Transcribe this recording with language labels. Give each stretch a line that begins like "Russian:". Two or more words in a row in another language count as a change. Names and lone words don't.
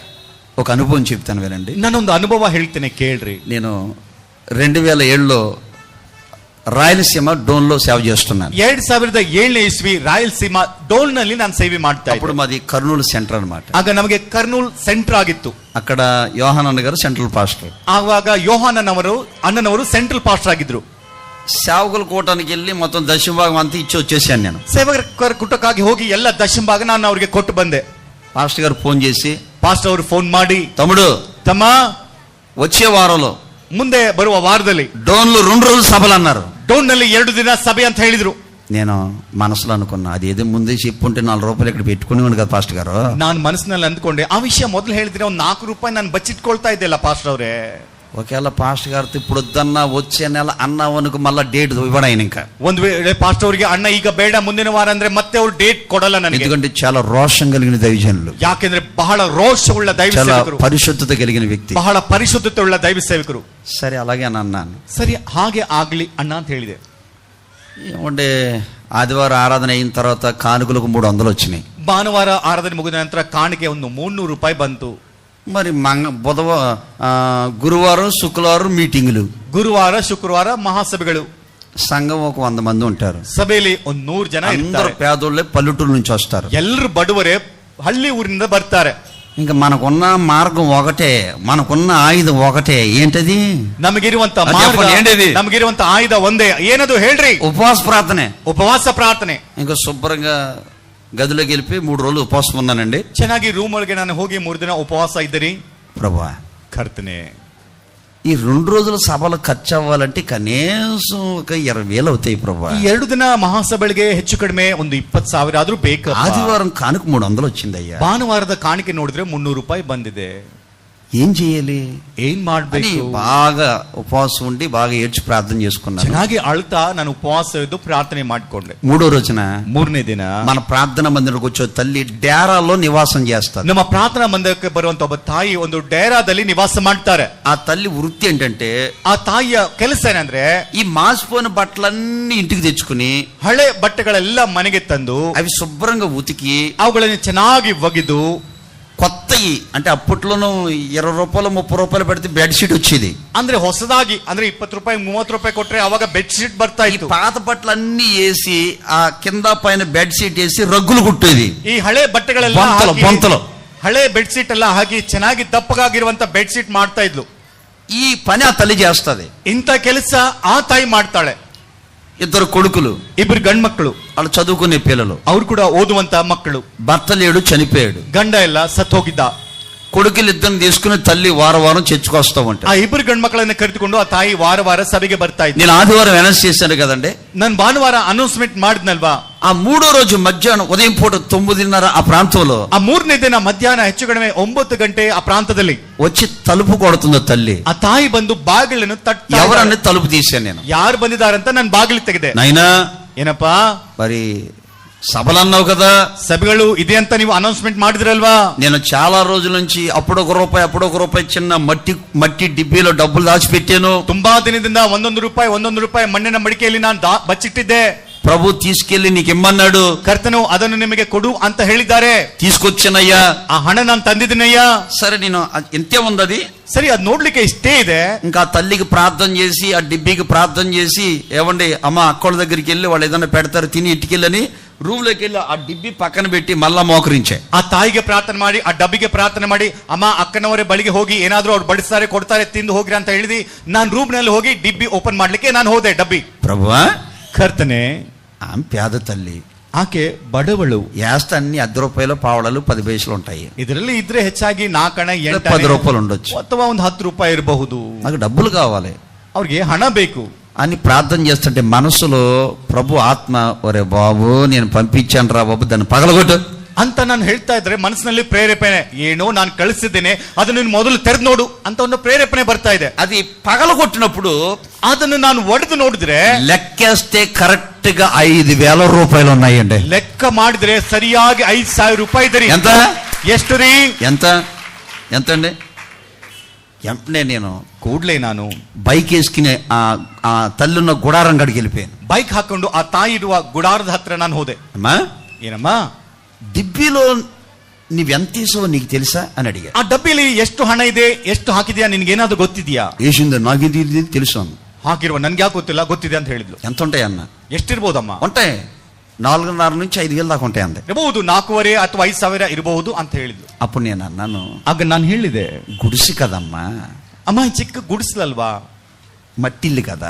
Telugu: ఒక అనుభవం చెప్తాను వినండి.
Kannada: ನಾನೊಂದು ಅನುಭವ ಹೇಳ್ತೇನೆ, ಕೇಳ್ರಿ.
Telugu: నేను 2007లో రాయలసీమ డోన్లో సేవ చేస్తున్నాను.
Kannada: 2007ನೇ ಇಸ್ವಿ ರಾಯಲಸೀಮಾ ಡೋನ್ ನಲ್ಲಿ ನಾನು ಸೇವೆ ಮಾಡ್ತಾ
Telugu: అప్పుడు మాది కర్నూలు సెంటర్ అన్నమాట.
Kannada: ಆಗ ನಮಗೆ ಕರ್ನೂಲ್ ಸೆಂಟರ್ ಆಗಿತ್ತು.
Telugu: అక్కడ యోహానన్న గారు
English: central pastor.
Kannada: ಆವಾಗ ಅಣ್ಣನವರು
English: central pastor
Kannada: ಆಗಿದ್ರು.
Telugu: సేవకులు కూటానికి వెళ్ళి మొత్తం దశభాగం అంతా ఇచ్చి వచ్చేసాను నేను.
Kannada: ಸೇವಕರ ಕೂಟಕ್ಕಾಗಿ ಹೋಗಿ ಎಲ್ಲ ದಶಮ ಭಾಗ ನಾನು ಅವ್ರಿಗೆ ಕೊಟ್ಟು ಬಂದೆ.
Telugu: పాస్టర్ గారు ఫోన్ చేసి,
Kannada: ಪಾಸ್ಟರ್ ಅವರು ಫೋನ್ ಮಾಡಿ, ತಮ್ಮ
Telugu: వచ్చే వారంలో
Kannada: ಮುಂದೆ ಬರುವ ವಾರದಲ್ಲಿ
Telugu: డోన్లో 2 రోజులు సభలు అన్నారు.
Kannada: ಡೋನ್ ನಲ್ಲಿ 2 ದಿನ ಸಭೆ ಅಂತ ಹೇಳಿದ್ರು.
Telugu: నేను మనసులో అనుకున్నా, అది ఏదో ముందే చెప్పుంటే 4 రూపాయలు ఇక్కడ పెట్టుకునేవాడు కదా పాస్టర్ గారు.
Kannada: ನಾನು ಮನಸ್ಸಿನಲ್ಲಿ ಅಂದ್ಕೊಂಡೆ, ಆ ವಿಷಯ ಮೊದಲು ಹೇಳಿದ್ರೆ ಒಂದು 4 ರೂಪಾಯಿ ನಾನು ಬಚ್ಚಿಟ್ಕೊಳ್ತಾ ಇದ್ದೆಲ್ಲ ಪಾಸ್ಟರ್ ಅವರೇ.
Telugu: ఒకవేళ పాస్టర్ గారితో ఇప్పుడు వద్దన్నా వచ్చే నెల అన్నావనుకు మళ్ళా డేట్ ఇవ్వడం ఆయన ఇంకా.
Kannada: ಒಂದು ವೇಳೆ ಪಾಸ್ಟರ್ ಅವರಿಗೆ ಅಣ್ಣ ಈಗ ಬೇಡ ಮುಂದಿನ ವಾರ ಅಂದ್ರೆ ಮತ್ತೆ ಅವ್ರು ಡೇಟ್ ಕೊಡಲ್ಲ ನನಗೆ.
Telugu: ఎందుకంటే చాలా రోషం కలిగిన దైవజనులు,
Kannada: ಯಾಕೆಂದ್ರೆ ಬಹಳ ರೋಷವುಳ್ಳ ದೈವ ಸೇವಕರು,
Telugu: పరిశుద్ధత కలిగిన వ్యక్తి,
Kannada: ಬಹಳ ಪರಿಶುದ್ಧತೆ ಉಳ್ಳ ದೈವ ಸೇವಕರು.
Telugu: సరే అలాగే అని అన్నాను.
Kannada: ಸರಿ ಹಾಗೆ ಆಗ್ಲಿ ಅಣ್ಣ ಅಂತ ಹೇಳಿದೆ.
Telugu: ఏమంటే ఆదివారం ఆరాధన అయిన తర్వాత కానుకలకు 300 వచ్చినాయి.
Kannada: ಭಾನುವಾರ ಆರಾಧನೆ ಮುಗಿದ ನಂತರ ಕಾಣಿಕೆ ಒಂದು 300 ರೂಪಾಯಿ ಬಂತು.
Telugu: మరి గురువారం శుక్రవారం మీటింగులు,
Kannada: ಗುರುವಾರ ಶುಕ್ರವಾರ ಮಹಾಸಭೆಗಳು,
Telugu: సంఘం ఒక 100 మంది ఉంటారు.
Kannada: ಸಭೆಯಲ್ಲಿ ಒಂದು 100 ಜನ
Telugu: అందరూ పేదోళ్ళే, పల్లెటూరు నుంచి వస్తారు.
Kannada: ಎಲ್ಲರೂ ಬಡವರೇ, ಹಳ್ಳಿ ಊರಿನಿಂದ ಬರ್ತಾರೆ.
Telugu: ఇంకా మనకున్న మార్గం ఒకటే, మనకున్న ఆయుధం ఒకటే. ఏంటది?
Kannada: ನಮಗಿರುವಂತ ಮಾರ್ಗ, ನಮಗಿರುವಂತ ಆಯುಧ ಒಂದೇ. ಏನದು ಹೇಳ್ರಿ?
Telugu: ఉపవాస ప్రార్థనే.
Kannada: ಉಪವಾಸ ಪ್ರಾರ್ಥನೆ.
Telugu: ఇంకా శుభ్రంగా గదిలోకి వెళ్ళి 3 రోజులు ఉపవాసం ఉన్నానండి.
Kannada: ಚೆನ್ನಾಗಿ ರೂಮ್ ಒಳಗೆ ನಾನು ಹೋಗಿ 3 ದಿನ ಉಪವಾಸ ಇದ್ದರಿ.
Telugu: ప్రభువా,
Kannada: ಕರ್ತನೆ,
Telugu: ఈ 2 రోజుల సభలు ఖర్చు అవ్వాలంటే కనీసం ఒక 20,000 అవుతాయి ప్రభువా.
Kannada: ಈ 2 ದಿನ మహాసభಗಳಿಗೆ ಹೆಚ್ಚು ಕಡಿಮೆ ಒಂದು 20,000 ಆದ್ರೂ ಬೇಕು.
Telugu: ఆదివారం కానుక 300 వచ్చిందయ్యా.
Kannada: ಭಾನುವಾರದ ಕಾಣಿಕೆ ನೋಡಿದ್ರೆ 300 ರೂಪಾಯಿ ಬಂದಿದೆ.
Telugu: ఏం చేయాలి?
Kannada: ಏನ್ ಮಾಡ್ಬೇಕು?
Telugu: బాగా ఉపవాసం ఉండి బాగా ఏడ్చి ప్రార్థన చేసుకున్నాను.
Kannada: ಚೆನ್ನಾಗಿ ಅಳ್ತಾ ನಾನು ಉಪವಾಸ ಇದ್ದು ಪ್ರಾರ್ಥನೆ ಮಾಡ್ಕೊಂಡೆ.
Telugu: 3వ రోజున
Kannada: 3ನೇ ದಿನ
Telugu: మన ప్రార్థన మందిరకు వచ్చే తల్లి డేరాలో నివాసం చేస్తారు.
Kannada: ನಮ್ಮ ಪ್ರಾರ್ಥನಾ ಮಂದಿರಕ್ಕೆ ಬರುವಂತ ಒಬ್ಬ ತಾಯಿ ಒಂದು ಡೇರಾದಲ್ಲಿ ನಿವಾಸ ಮಾಡ್ತಾರೆ.
Telugu: ఆ తల్లి వృత్తి ఏంటంటే,
Kannada: ಆ ತಾಯಿಯ ಕೆಲಸ ಏನಂದ್ರೆ,
Telugu: ఈ మాసిపోయిన బట్టలన్నీ ఇంటికి తెచ్చుకుని
Kannada: ಹಳೆ ಬಟ್ಟೆಗಳೆಲ್ಲ ಮನೆಗೆ ತಂದು
Telugu: అవి శుభ్రంగా ఉతికి
Kannada: ಅವುಗಳನ್ನು ಚೆನ್ನಾಗಿ ಒಗೆದು
Telugu: కొత్తయి, అంటే అప్పట్లోనూ 20 రూపాయలు 30 రూపాయలు పెడితే బెడ్షీట్ వచ్చేది.
Kannada: ಅಂದ್ರೆ ಹೊಸದಾಗಿ, ಅಂದ್ರೆ 20 ರೂಪಾಯಿ 30 ರೂಪಾಯಿ ಕೊಟ್ರೆ ಅವಾಗ
English: bed sheet
Kannada: ಬರ್ತಾ ಇತ್ತು.
Telugu: పాత బట్టలన్నీ వేసి ఆ కింద పైన
English: bed sheet
Telugu: వేసి రగ్గులు కుట్టేది.
Kannada: ಈ ಹಳೆ ಬಟ್ಟೆಗಳೆಲ್ಲ
Telugu: బొంతలు
Kannada: ಹಳೆ
English: bed sheet
Kannada: ಎಲ್ಲ ಹಾಕಿ ಚೆನ್ನಾಗಿ ದಪ್ಪಗಾಗಿರುವಂತ
English: bed sheet
Kannada: ಮಾಡ್ತಾ ಇದ್ಲು.
Telugu: ఈ పని ఆ తల్లి చేస్తది.
Kannada: ಇಂಥ ಕೆಲಸ ಆ ತಾಯಿ ಮಾಡ್ತಾಳೆ.
Telugu: 2 కొడుకులు,
Kannada: 2 ಗಂಡು ಮಕ್ಕಳು,
Telugu: వాళ్ళు చదువుకునే పిల్లలు,
Kannada: ಅವ್ರು ಕೂಡ ಓದುವಂತ ಮಕ್ಕಳು.
Telugu: భర్త లేడు, చనిపోయాడు.
Kannada: ಗಂಡ ಎಲ್ಲ ಸತ್ತು ಹೋಗಿದ್ದ.
Telugu: కొడుకులు ఇద్దరిని తీసుకుని తల్లి వారం చర్చకొస్తా ఉంటా.
Kannada: ಆ 2 ಗಂಡು ಮಕ್ಕಳನ್ನ ಕರೆದುಕೊಂಡು ಆ ತಾಯಿ ವಾರ ಸಭೆಗೆ ಬರ್ತಾ ಇದ್ದ.
Telugu: నేను ఆదివారం అనౌన్స్ చేశాను కదండి,
Kannada: ನಾನು ಭಾನುವಾರ ಅನೌನ್ಸ್ಮೆಂಟ್ ಮಾಡಿದ್ನಲ್ವಾ.
Telugu: ఆ 3వ రోజు మధ్యాహ్నం ఉదయం పూట 9:30 ఆ ప్రాంతంలో,
Kannada: ಆ 3ನೇ ದಿನ ಮಧ್ಯಾಹ್ನ ಹೆಚ್ಚು ಕಡಿಮೆ 9 ಗಂಟೆ ಆ ಪ್ರಾಂತದಲ್ಲಿ
Telugu: వచ్చి తలుపు కొడుతుంది తల్లి.
Kannada: ಆ ತಾಯಿ ಬಂದು ಬಾಗಿಲನ್ನು ತಟ್ಟ,
Telugu: ఎవరన్నా తలుపు తీశాను నేను.
Kannada: ಯಾರು ಬಂದಿದ್ದಾರಂತ ನಾನು ಬಾಗಿಲು ತೆಗೆದೆ.
Telugu: నైనా
Kannada: ಏನಪ್ಪಾ,
Telugu: మరి సభలు అన్నావు కదా,
Kannada: ಸಭೆಗಳು ಇದೆ ಅಂತ ನೀವು ಅನೌನ್ಸ್ಮೆಂಟ್ ಮಾಡಿದ್ರಲ್ವಾ.
Telugu: నేను చాలా రోజుల నుంచి అప్పుడు 1 రూపాయి చిన్న మట్టి డిబ్బీలో డబ్బులు దాచిపెట్టాను.
Kannada: ತುಂಬಾ ದಿನದಿಂದ 1 ರೂಪಾಯಿ ಮಣ್ಣಿನ ಮಡಿಕೆಯಲ್ಲಿ ನಾನು ಬಚ್ಚಿಟ್ಟಿದ್ದೆ.
Telugu: ప్రభు తీసుకెళ్లి నీకు ఇమ్మన్నాడు.
Kannada: ಕರ್ತನು ಅದನ್ನು ನಿಮಗೆ ಕೊಡು ಅಂತ ಹೇಳಿದ್ದಾರೆ.
Telugu: తీసుకొచ్చానయ్యా,
Kannada: ಆ ಹಣ ನಾನು ತಂದಿದ್ದೀನಯ್ಯ.
Telugu: సరే, నేను ఎంతే ఉంది అది.
Kannada: ಸರಿ, ಅದು ನೋಡ್ಲಿಕ್ಕೆ ಇಷ್ಟೇ ಇದೆ.
Telugu: ఇంకా తల్లికి ప్రార్థన చేసి ఆ డిబ్బీకి ప్రార్థన చేసి, ఏమండి అమ్మ అక్కల దగ్గరికి వెళ్ళి వాళ్ళు ఏదైనా పెడతారు తిని ఇటుకెళ్ళని రూమ్ లోకి వెళ్ళి ఆ డిబ్బి పక్కన పెట్టి మళ్ళా మోకరించే.
Kannada: ಆ ತಾಯಿಗೆ ಪ್ರಾರ್ಥನೆ ಮಾಡಿ, ಆ ಡಬ್ಬಿಗೆ ಪ್ರಾರ್ಥನೆ ಮಾಡಿ, ಅಮ್ಮ ಅಕ್ಕನವರೇ ಬಳಿಗೆ ಹೋಗಿ ಏನಾದ್ರೂ ಅವ್ರು ಬಡಿಸ್ತಾರೆ ಕೊಡ್ತಾರೆ ತಿಂದು ಹೋಗ್ರಿ ಅಂತ ಹೇಳಿದಿ. ನಾನು ರೂಮ್ ನಲ್ಲಿ ಹೋಗಿ ಡಿಬ್ಬಿ ಓಪನ್ ಮಾಡ್ಲಿಕ್ಕೆ ನಾನು ಹೋದೆ. ಡಬ್ಬಿ
Telugu: ప్రభువా
Kannada: ಕರ್ತನೆ,
Telugu: ఆమె పేద తల్లి,
Kannada: ಆಕೆ ಬಡವಳು.
Telugu: యాస్త అన్ని 10 రూపాయలు పావడాలు 10 పైసలు ఉంటాయి.
Kannada: ಇದರಲ್ಲಿ ఇದ್ರೆ ಹೆಚ್ಚಾಗಿ 4 8
Telugu: 10 రూపాయలు ఉండొచ్చు,
Kannada: ಅಥವಾ ಒಂದು 10 ರೂಪಾಯಿ ಇರಬಹುದು.
Telugu: నాకు డబ్బులు కావాలి,
Kannada: ಅವ್ರಿಗೆ ಹಣ ಬೇಕು
Telugu: అని ప్రార్థన చేస్తుంటే మనసులో ప్రభు ఆత్మ, ఒరే బాబు నేను పంపించాను రా బాబు, దాన్ని పగలగొట్టు
Kannada: ಅಂತ ನಾನು ಹೇಳ್ತಾ ಇದ್ರೆ ಮನಸ್ಸಿನಲ್ಲಿ ಪ್ರೇರೇಪಣೆ, ಏನೋ ನಾನು ಕಳಿಸಿದ್ದೇನೆ ಅದನ್ನು ನೀನು ಮೊದಲು ತೆರೆದು ನೋಡು ಅಂತ ಒಂದು ಪ್ರೇರೇಪಣೆ ಬರ್ತಾ ಇದೆ.
Telugu: అది పగలగొట్టినప్పుడు
Kannada: ಅದನ್ನು ನಾನು ಒಡೆದು ನೋಡಿದ್ರೆ
Telugu: లెక్కేస్తే కరెక్ట్ గా 5,000 రూపాయలు ఉన్నాయండి.
Kannada: ಲೆಕ್ಕ ಮಾಡಿದ್ರೆ ಸರಿಯಾಗಿ 5,000 ರೂಪಾಯಿ ಇದೆ.
Telugu: ఎంత?
Kannada: ಎಷ್ಟು ರೀ?
Telugu: ఎంత అండి? ఎంటనే నేను
Kannada: ಕೂಡ್ಲೆ ನಾನು
Telugu: బైక్ వేసుకుని ఆ తల్లున్న గుడారం గడికి వెళ్ళిపోయాను.
Kannada: ಬೈಕ್ ಹಾಕೊಂಡು ಆ ತಾಯಿ ಇರುವ ಗುಡಾರದ ಹತ್ರ ನಾನು ಹೋದೆ.
Telugu: అమ్మా,
Kannada: ಏನಮ್ಮ
Telugu: డిబ్బీలో నీవెంత తీసావో నీకు తెలుసా అని అడిగా.
Kannada: ಆ ಡಬ್ಬಿಲಿ ಎಷ್ಟು ಹಣ ಇದೆ, ಎಷ್ಟು ಹಾಕಿದ್ಯಾ, ನಿನ್ಗೇನಾದ್ರು ಗೊತ್ತಿದ್ಯಾ?
Telugu: వేసిందో నాకు ఇది తెలుసు అన్న.
Kannada: ಹಾಕಿರುವ ನನ್ಗೆ ಯಾಕೆ ಗೊತ್ತಿಲ್ಲ, ಗೊತ್ತಿದೆ ಅಂತ ಹೇಳಿದ್ಲು.
Telugu: ఎంత ఉంటాయి అన్న?
Kannada: ಎಷ್ಟಿರ್ಬೋದಮ್ಮ?
Telugu: ఉంటాయి 4,500 నుంచి 5,000 దాకా ఉంటాయి అంది.
Kannada: ಇರಬಹುದು, 4,500 ಅಥವಾ 5,000 ಇರಬಹುದು ಅಂತ ಹೇಳಿದ್ಲು.
Telugu: అప్పుడు నేను అన్నాను,
Kannada: ಆಗ ನಾನು ಹೇಳಿದೆ,
Telugu: గుడిసి కదమ్మా,
Kannada: ಅಮ್ಮ ಚಿಕ್ಕ ಗುಡಿಸಲಲ್ವಾ,
Telugu: మట్టిల్లు కదా,